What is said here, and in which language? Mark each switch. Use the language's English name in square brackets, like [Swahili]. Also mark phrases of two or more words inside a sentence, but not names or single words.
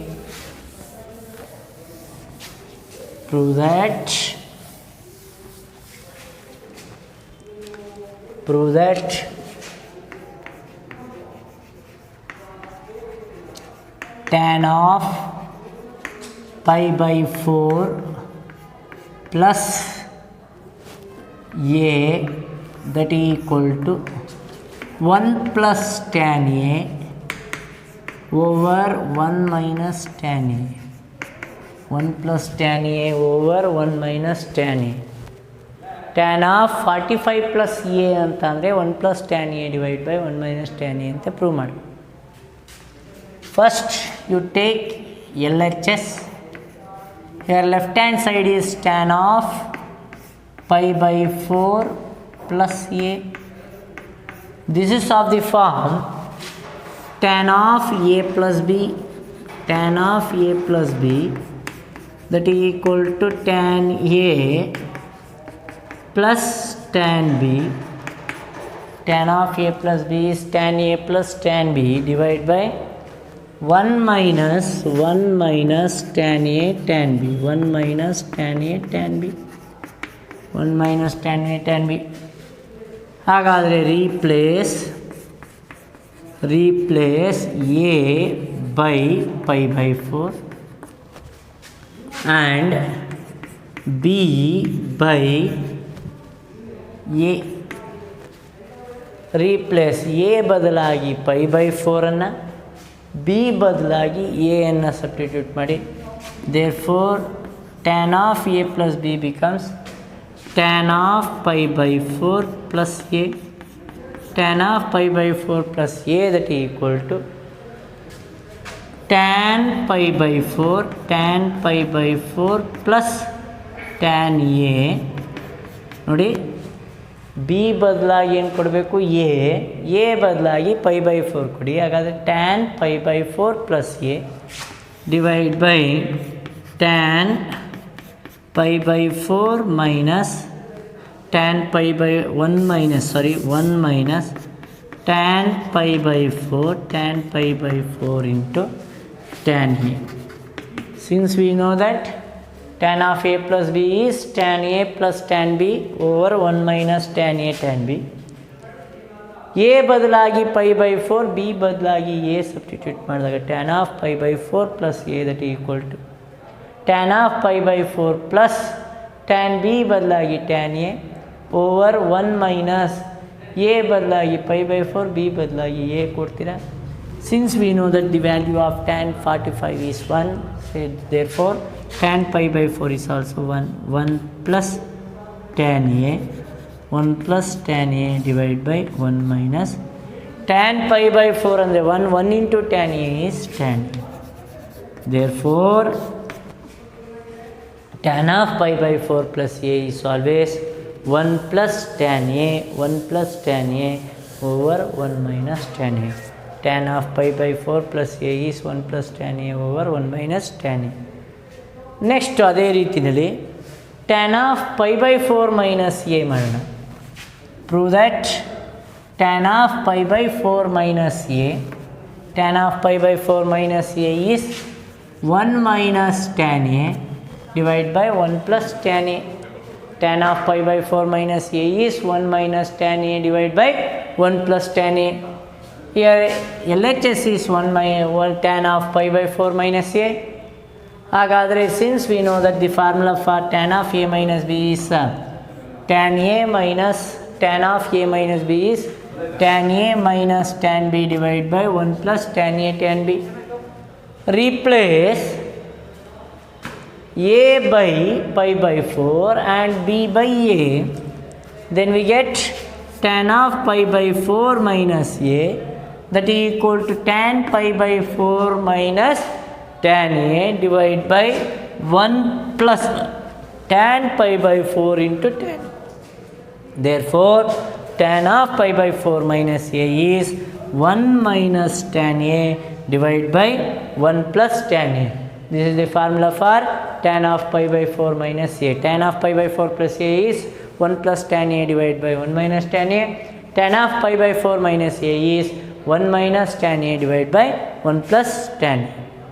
[English] prove that tan of pi by 4 plus a that is equal to 1 plus tan a over 1 minus tan a. 1 plus tan a over 1 minus tan a. Tan of 45 plus a ಅಂತಂದರೆ 1 plus tan a divided by 1 minus tan a [Kannada] ಅಂತ ಪ್ರೂವ್ ಮಾಡಿ. [English] First you take LHS. Here left hand side is tan of pi by 4 plus a. This is of the form tan of a plus b, tan of a plus b that is equal to tan a plus tan b. Tan of a plus b is tan a plus tan b divided by 1 minus tan a tan b. 1 minus tan a tan b. 1 minus tan a tan b. ಹಾಗಾದರೆ replace a by pi by 4 and b by a. replace a [Kannada] ಬದಲಾಗಿ [English] pi by 4 [Kannada] ಅನ್ನು, b ಬದಲಾಗಿ a ಅನ್ನು ಸಬ್ಸ್ಟಿಟ್ಯೂಟ್ ಮಾಡಿ. [English] therefore tan of a plus b becomes tan of pi by 4 plus a. tan of pi by 4 plus a that is equal to tan pi by 4 plus tan a [Kannada] ನೋಡಿ ಬಿ ಬದಲಾಗಿ ಏನು ಕೊಡಬೇಕು ಎ ಬದಲಾಗಿ [English] pi by 4 ಕೊಡಿ. ಹಾಗಾದರೆ tan pi by 4 plus a divide by tan pi by 4 minus tan pi by 1 minus tan pi by 4 into tan a. Since we know that tan of a plus b is tan a plus tan b over 1 minus tan a tan b. a ಬದಲಾಗಿ pi by 4, b ಬದಲಾಗಿ a [Kannada] ಸಬ್ಸ್ಟಿಟ್ಯೂಟ್ ಮಾಡಿದಾಗ [English] tan of pi by 4 plus a that equal to tan of pi by 4 plus tan b ಬದಲಾಗಿ tan a over 1 minus a ಬದಲಾಗಿ pi by 4, b ಬದಲಾಗಿ a ಕೊಡ್ತೀರಾ. Since we know that the value of tan 45 is 1, so therefore tan pi by 4 is also 1 plus tan a, 1 plus tan a divided by 1 minus tan pi by 4 and the 1 into tan a is tan a. Therefore tan of pi by 4 plus a is always 1 plus tan a over 1 minus tan a. Tan of pi by 4 plus a is 1 plus tan a over 1 minus tan a. Next [Kannada] ಅದೇ ರೀತಿಯಲ್ಲಿ [English] tan of pi by 4 minus a ಮಾಡೋಣ. Prove that tan of pi by 4 minus a is 1 minus tan a divided by 1 plus tan a. Tan of pi by 4 minus a is 1 minus tan a divided by 1 plus tan a. Here LHS is 1 tan of pi by 4 minus a. ಹಾಗಾದರೆ since we know that the formula for tan of a minus b is tan of a minus b is tan a minus tan b divided by 1 plus tan a tan b. Replace a by pi by 4 and b by a, then we get tan of pi by 4 minus a that is equal to tan pi by 4 minus tan a divided by 1 plus tan pi by 4 into tan. Therefore tan of pi by 4 minus a is 1 minus tan a divided by 1 plus tan a. This is the formula for tan of pi by 4 minus a. Tan of pi by 4 plus a is 1 plus tan a divided by 1 minus tan a. Tan of pi by 4 minus a is 1 minus tan a divided by 1 plus tan a.